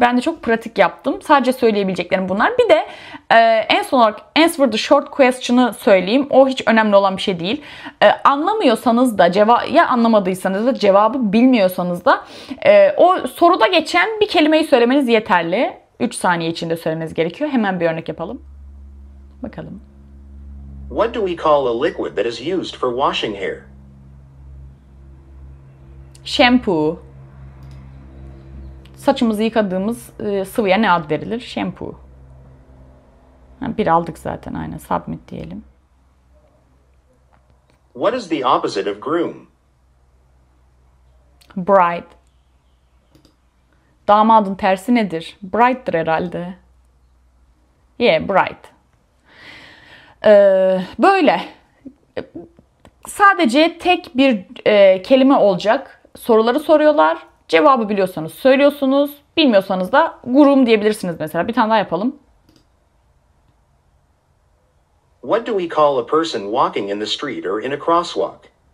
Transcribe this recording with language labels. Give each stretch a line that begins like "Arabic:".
Turkish: Ben de çok pratik yaptım. Sadece söyleyebileceklerim bunlar. Bir de en son olarak
English: answer the short question'ı
Turkish: söyleyeyim. O hiç önemli olan bir şey değil. Anlamıyorsanız da ya anlamadıysanız da cevabı bilmiyorsanız da o soruda geçen bir kelimeyi söylemeniz yeterli. 3 saniye içinde söylemeniz gerekiyor. Hemen bir örnek yapalım. Bakalım.
English: What do we call a liquid that is used for washing hair? Shampoo.
Turkish: Saçımızı yıkadığımız sıvıya ne ad verilir? Shampoo. Bir aldık zaten. Aynen. Submit diyelim.
English: What is the opposite of groom? Bride.
Turkish: Damadın tersi nedir? Bride'dır herhalde. Bride. Böyle. Sadece tek bir kelime olacak. Soruları soruyorlar. Cevabı biliyorsanız söylüyorsunuz. Bilmiyorsanız da groom diyebilirsiniz mesela. Bir tane daha yapalım.
English: What do we call a person walking in the street or in a crosswalk?